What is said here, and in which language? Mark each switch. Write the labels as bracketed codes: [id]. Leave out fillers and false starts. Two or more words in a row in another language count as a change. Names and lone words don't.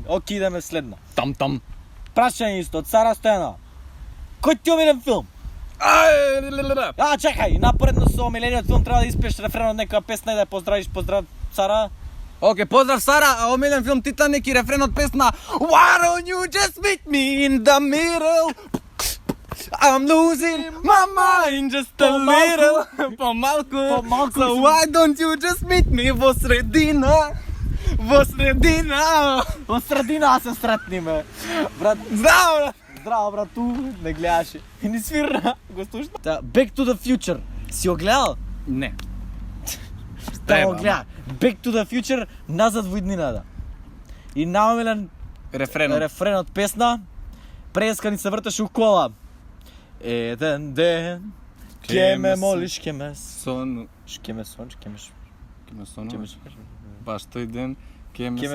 [mk] Оке, идеме следна. Там. Прашање исто од Сара Стојанова. Кој ти омилен филм? Чекај, напоредно со омилениот филм треба да испееш рефрен од некоја песна и да ја поздравиш. Поздрав, Сара. Оке, поздрав Сара, а омилен филм Титаник и рефрен од песна [en] Why don't you just meet me in the middle? I'm losing my mind just a little. Помалку. So why don't you just meet me [mk] во средина? Во средина се сретниме. Брат, здраво брат, ту не гледаше. И ни свирна, го слушна. Back to the Future. Си го гледал? Не. Да го гледа. Back to the Future, назад во иднината. И наомилен рефрен од песна. Преска ни се вртеше у кола. Еден ден ке ме молиш, ке ме Баш тој ден ке ме